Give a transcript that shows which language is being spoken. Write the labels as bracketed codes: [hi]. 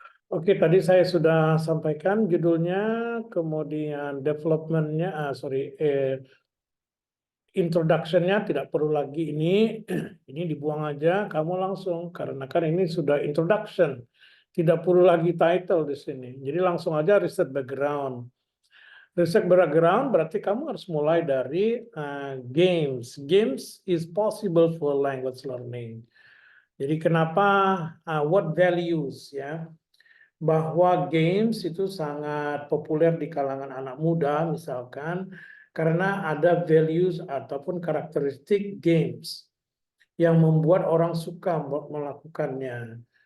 [id] Oke, tadi saya sudah sampaikan judulnya, kemudian development-nya, introduction-nya tidak perlu lagi ini dibuang aja, kamu langsung, karena kan ini sudah introduction, tidak perlu lagi title di sini. Jadi langsung aja research background. Research background berarti kamu harus mulai dari games. [en] Games is possible for language learning. [id] Jadi kenapa, [en] what values [id] ya? Bahwa games itu sangat populer di kalangan anak muda misalkan karena ada values ataupun karakteristik games yang membuat orang suka melakukannya.